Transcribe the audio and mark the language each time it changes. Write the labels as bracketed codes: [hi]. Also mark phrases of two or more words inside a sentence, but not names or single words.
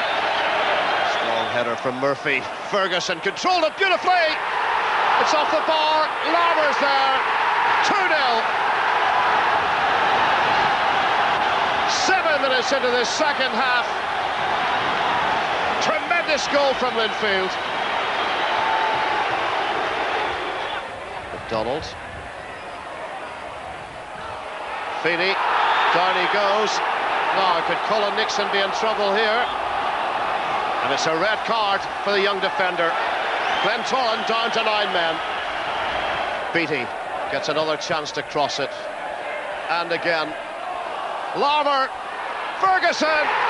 [en] Strong header from Murphy. Ferguson controlled it beautifully. It's off the bar. Larmour's there. 2-0. 7 minutes into this second half. Tremendous goal from Linfield. McDonald. Feeney, down he goes. Now, could Colin Nixon be in trouble here? And it's a red card for the young defender. Glentoran down to 9 men. Beattie gets another chance to cross it. And again, Larmour, Ferguson!